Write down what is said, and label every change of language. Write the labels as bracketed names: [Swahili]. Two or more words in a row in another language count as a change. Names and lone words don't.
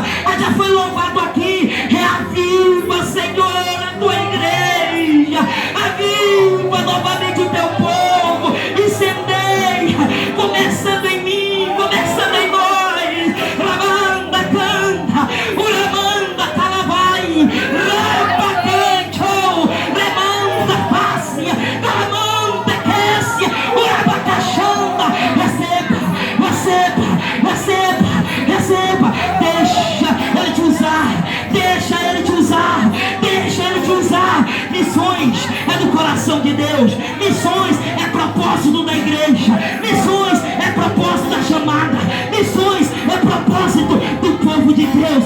[Portuguese] Já foi louvado aqui. Reaviva, Senhor, a tua igreja. Aviva novamente o teu povo. Incendeia, começando em mim, começando em nós. Ramanda canta, uramanda calavai, rampa canto, remanda fácia, calamanda quécia, urabacachanda. Receba. Deixa Ele te usar. Missões é do coração de Deus. Missões é propósito da igreja. Missões é propósito da chamada. Missões é propósito propósito do povo de Deus.